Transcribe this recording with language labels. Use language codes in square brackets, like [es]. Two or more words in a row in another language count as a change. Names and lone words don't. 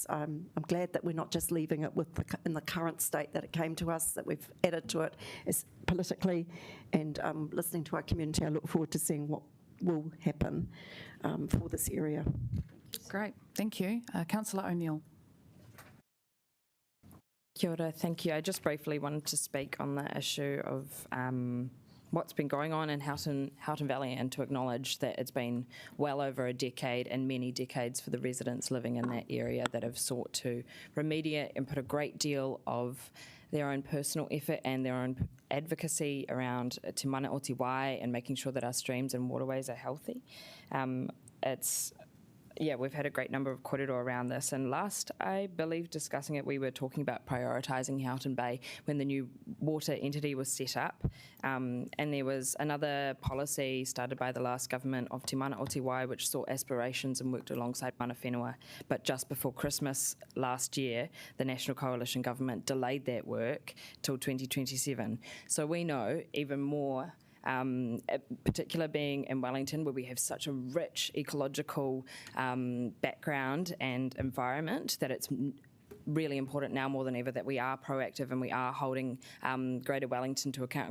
[en] I'm glad that we're not just leaving it in the current state that it came to us, that we've added to it as politically, and listening to our community. I look forward to seeing what will happen for this area. Great, thank you. Councillor O'Neill. [mi] Kia ora, [en] thank you. I just briefly wanted to speak on the issue of what's been going on in Houghton Valley, and to acknowledge that it's been well over a decade and many decades for the residents living in that area that have sought to remediate and put a great deal of their own personal effort and their own advocacy around Te Mana o Te Wai and making sure that our streams and waterways are healthy. We've had a great number of kōrero around this, and last, I believe, discussing it, we were talking about prioritising Houghton Bay when the new water entity was set up, and there was another policy started by the last government of Te Mana o Te Wai which saw aspirations and worked alongside [mi] mana whenua, [en] but just before Christmas last year, the National Coalition government delayed that work till 2027. So we know even more, particular being in Wellington, where we have such a rich ecological background and environment, that it's really important now more than ever that we are proactive and we are holding Greater Wellington to account.